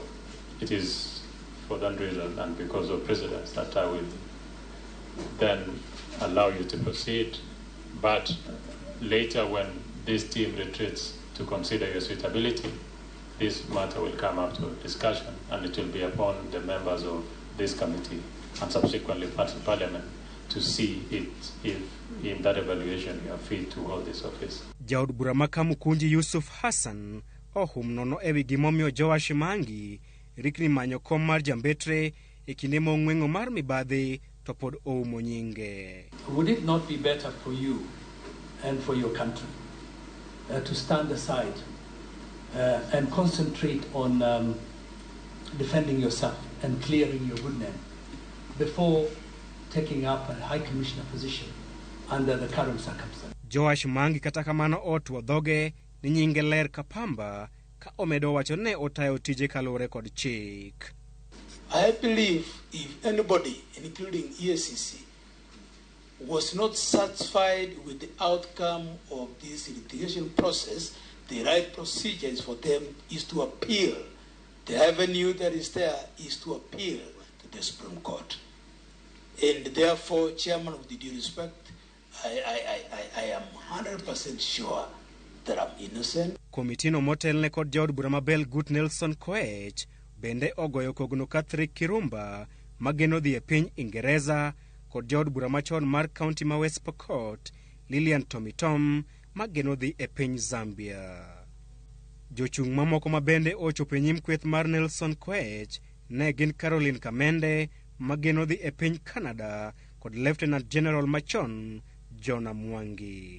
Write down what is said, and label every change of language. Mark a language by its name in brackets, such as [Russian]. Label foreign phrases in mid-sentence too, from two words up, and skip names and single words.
[English] It is for that reason and because of precedents that I will then allow you to proceed, but later when this team retreats to consider your suitability, this matter will come up to discussion and it will be upon the members of this committee and subsequently Parliament to see if in that evaluation you are fit to hold this office. [Luo (Kenya and Tanzania)] Jaod bura makamukunji Yusuf Hassan ohum nono ewi gimomio Joash Maangi rikni manyo kom mar jambetre e kinde mong'wengo mar mibadhi to pod oumo nyinge. [English] Would it not be better for you and for your country to stand aside and concentrate on defending yourself and clearing your good name before taking up a High Commissioner position under the current circumstances? [Luo (Kenya and Tanzania)] Joash Maangi kata kamano otwo dhoge ni nyinge ler kapamba ka omedo wacho ne otayo tije kalore kod chik. [English] I believe if anybody, including EACC, was not satisfied with the outcome of this litigation process, the right procedures for them is to appeal. The avenue that is there is to appeal to the Supreme Court. And therefore, Chairman, with the due respect, I am 100% sure that I'm innocent. [Luo (Kenya and Tanzania)] Komitino motelne kod jaod bura mabel Gut Nelson Koech bende ogoyo kogno Catherine Kirumba mageno dhi e piny Ingereza kod jaod bura machon mar county ma West Pokot Lilian Tomitom mageno dhi e piny Zambia. Jochung' mamoko mabende ochopo e nyim kweth mar Nelson Koech ne gin Caroline Kamende mageno dhi e piny Canada kod Lieutenant General machon Jonah Mwangi.